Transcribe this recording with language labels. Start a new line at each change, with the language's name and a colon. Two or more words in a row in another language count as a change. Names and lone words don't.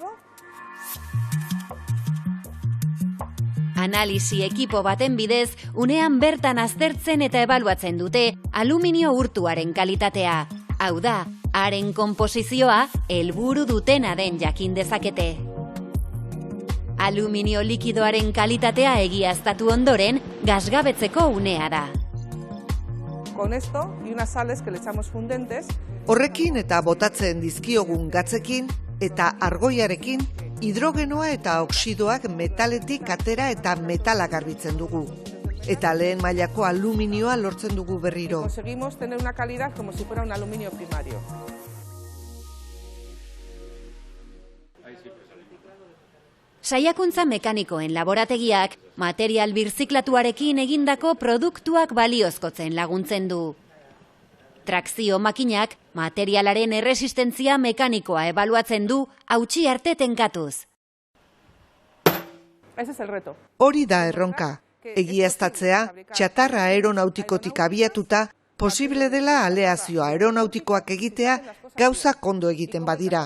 Basque: Analisi ekipo baten bidez, unean bertan aztertzen eta ebaluatzen dute aluminio urtuaren kalitatea. Hau da, haren konposizioa helburu dutena den jakin dezakete. Aluminio likidoaren kalitatea egiaztatu ondoren, gasgabetzeko unea da.
Spanish: Con esto y unas sales que le echamos fundentes.
Basque: Horrekin eta botatzen dizkiogun gatzekin eta argoiarekin, hidrogenoa eta oxidoak metaletik atera eta metala garbitzen dugu. Eta lehen mailako aluminioa lortzen dugu berriro.
Spanish: Conseguimos tener una calidad como si fuera un aluminio primario.
Basque: Saiakuntza mekanikoen laborategiak material birziklatuarekin egindako produktuak baliozkotzen laguntzen du. Trakzio makinak materialaren erresistentzia mekanikoa ebaluatzen du hautsi arte tenkatuz.
Spanish: Ese es el reto.
Basque: Hori da erronka. Egiaztatzea, txatarra aeronautikotik abiatuta, posible dela aleazio aeronautikoak egitea gauza kondo egiten badira.